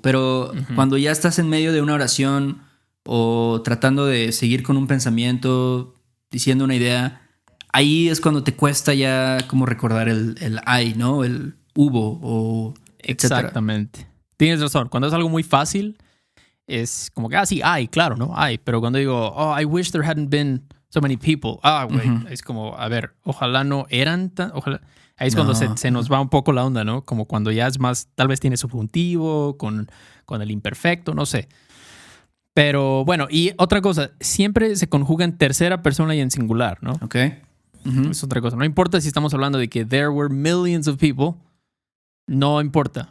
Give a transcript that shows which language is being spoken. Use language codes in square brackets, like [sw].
[es] Pero cuando ya estás en medio de una oración o tratando de seguir con un pensamiento, diciendo una idea, ahí es cuando te cuesta ya como recordar el hay, ¿no? El hubo o etcétera. Exactamente. Tienes razón. Cuando es algo muy fácil, es como que, sí, hay, claro, ¿no? Hay. Pero cuando digo, [en] I wish there hadn't been so many people. [es] Güey, es como, a ver, ojalá no eran tan... Ojalá. Ahí es cuando se nos va un poco la onda, ¿no? Como cuando ya es más, tal vez tiene subjuntivo, con el imperfecto, no sé. Pero bueno, y otra cosa, siempre se conjuga en tercera persona y en singular, ¿no? Ok. Es otra cosa. No importa si estamos hablando de que [en] there were millions of people, [es] no importa.